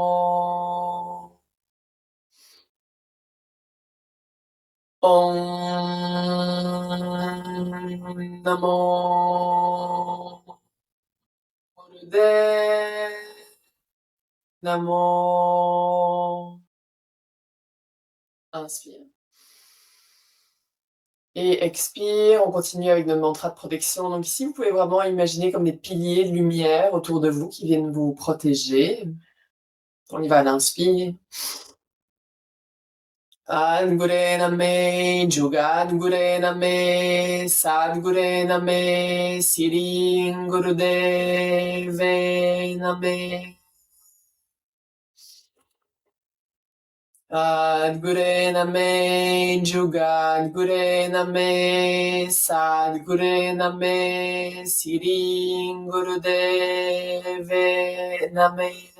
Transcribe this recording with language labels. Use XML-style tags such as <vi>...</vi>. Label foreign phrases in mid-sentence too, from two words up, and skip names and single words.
<pa>ਓਂ ਨਮੋ ਗੁਰਦੇਵ ਨਮੋ.</pa> <fr>Inspire. Et expire, on continue avec notre mantra de protection. Donc ici, vous pouvez vraiment imaginer comme des piliers de lumière autour de vous qui viennent vous protéger. On y va à l'inspire.</fr> <pa>ਆਦਿਗੁਰੇ ਨਮਹ, ਜੁਗਾਦਿਗੁਰੇ ਨਮਹ, ਸਤਿਗੁਰੇ ਨਮਹ, ਸ੍ਰੀ ਗੁਰਦੇਵੇ ਨਮਹ. ਸਤਿਗੁਰੇ ਨਮਹ, ਜੁਗਾਦਿਗੁਰੇ ਨਮਹ, ਸਤਿਗੁਰੇ ਨਮਹ, ਸ੍ਰੀ ਗੁਰਦੇਵੇ ਨਮਹ.</pa>